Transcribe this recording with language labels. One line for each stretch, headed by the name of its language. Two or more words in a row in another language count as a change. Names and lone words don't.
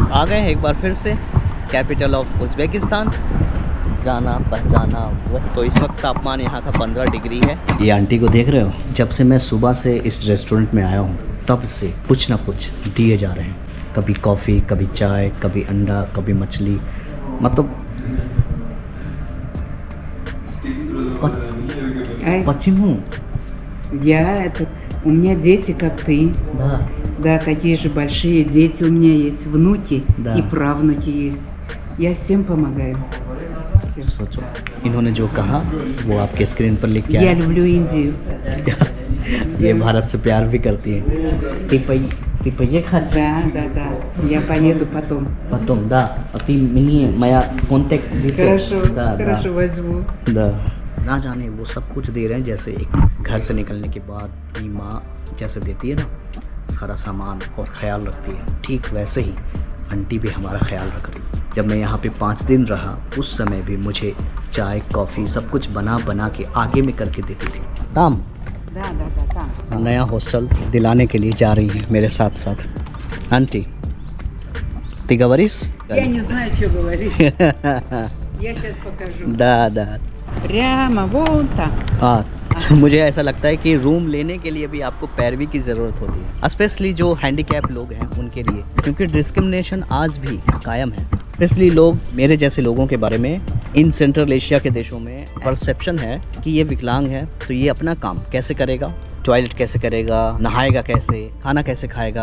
Hindi: आ गए एक बार फिर से
English: capital of Uzbekistan,
Hindi: जाना पहचाना। तो इस वक्त तापमान यहाँ का 15 डिग्री है। ये आंटी को देख रहे हो, जब से मैं सुबह से इस रेस्टोरेंट में आया हूँ तब से कुछ ना कुछ दिए जा रहे हैं। कभी कॉफ़ी, कभी चाय, कभी अंडा, कभी मछली। मतलब почему?
Russian: У меня дети, как ты. Да. Да, такие же большие дети у меня есть, внуки Да. и правнуки есть. Я всем помогаю. Всем.
Hindi: सोचो इन्होंने जो कहा वो आपके स्क्रीन पर लिख के
Russian: Я
Hindi: आया।
Russian: люблю Индию.
Hindi: ये भारत से प्यार भी करती है।
Russian: типа ехать Да. Я поеду потом. потом, да. А ты мне моя контакт Хорошо, да, хорошо, возьму. да।
Hindi: ना जाने वो सब कुछ दे रहे हैं जैसे एक घर से निकलने के बाद अपनी माँ जैसे देती है ना सारा सामान और ख्याल रखती है, ठीक वैसे ही आंटी भी हमारा ख्याल रख रही। जब मैं यहाँ पे 5 दिन रहा उस समय भी मुझे चाय कॉफ़ी सब कुछ बना के आगे में करके देती थी। ताम
Russian: Да.
Hindi: नया हॉस्टल दिलाने के लिए जा रही हैं मेरे साथ साथ।
Russian: आंटी ты говоришь? Я не знаю, что говорить. Я сейчас покажу. Да. Прямо вон там.
Hindi: हाँ मुझे ऐसा लगता है कि रूम लेने के लिए भी आपको पैरवी की ज़रूरत होती है, स्पेशली जो हैंडीकैप लोग हैं उनके लिए, क्योंकि डिस्क्रिमिनेशन आज भी कायम है। स्पेशली लोग मेरे जैसे लोगों के बारे में इन सेंट्रल एशिया के देशों में परसेप्शन है कि ये विकलांग है तो ये अपना काम कैसे करेगा, टॉयलेट कैसे करेगा, नहाएगा कैसे, खाना कैसे खाएगा।